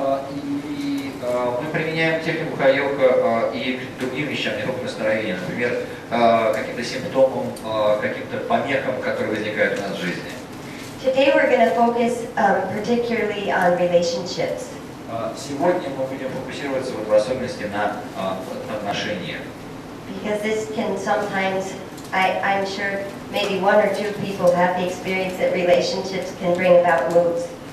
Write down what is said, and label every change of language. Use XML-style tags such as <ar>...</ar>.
<ru>И мы применяем технику Хайока и к другим вещам, не только настроению, например, каким-то симптомам, каким-то помехам, которые возникают у нас в жизни.</ru> <en>Today we're going to focus particularly on relationships.</en> <ru>Сегодня мы будем фокусироваться в особенности на отношениях.</ru> <en>Because this can sometimes, I'm sure maybe one or two people have the experience that relationships can bring about moods.</en>